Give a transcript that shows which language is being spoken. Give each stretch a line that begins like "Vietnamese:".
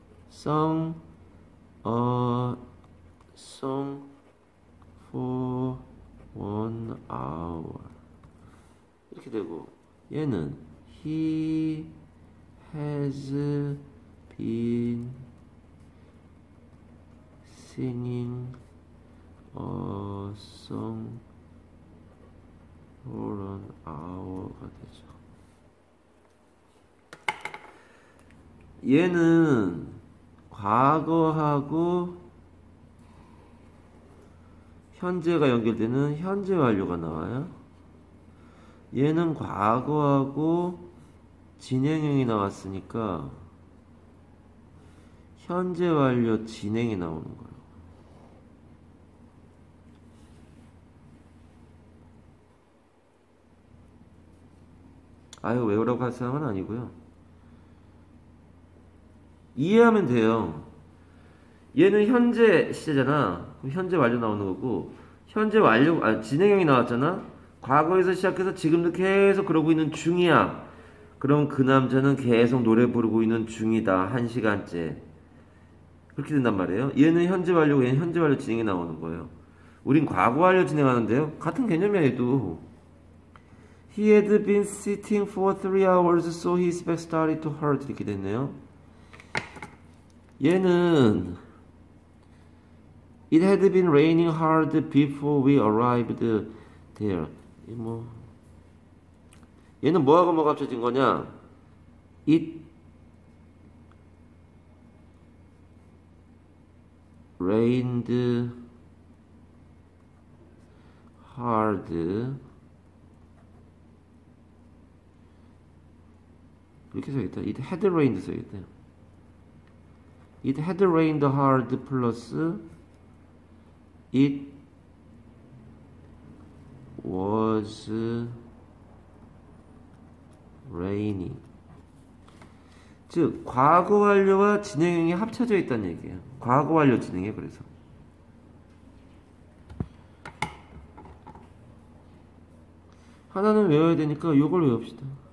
English: sung a song for 1 hour
Korean: 이렇게 되고, 얘는
English: he has been singing a song for 1 hour
Korean: 가 되죠. 얘는 과거하고 현재가 연결되는 현재 완료가 나와요. 얘는 과거하고 진행형이 나왔으니까 현재 완료 진행이 나오는 거예요. 아유, 외우라고 할 사항은 아니고요. 이해하면 돼요. 얘는 현재 시제잖아. 그럼 현재 완료 나오는 거고, 현재 완료, 진행형이 나왔잖아. 과거에서 시작해서 지금도 계속 그러고 있는 중이야. 그럼 그 남자는 계속 노래 부르고 있는 중이다. 1시간째. 그렇게 된단 말이에요. 얘는 현재 완료고 얘는 현재 완료 진행이 나오는 거예요. 우린 과거 완료 진행하는데요. 같은 개념이야, 얘도.
English: He had been sitting for 3 hours, so his back started to hurt.
Korean: 이렇게 됐네요. 얘는
English: It had been raining hard before we arrived there.
Korean: 얘는 뭐하고 뭐가 합쳐진 거냐?
English: It rained hard.
Korean: 이렇게 써야겠다.
English: It had rained
Korean: 써야겠다.
English: It had rained hard plus it was raining.
Korean: 즉 과거 완료와 진행형이 합쳐져 있다는 얘기예요. 과거 완료 진행해. 그래서 하나는 외워야 되니까 이걸 외웁시다.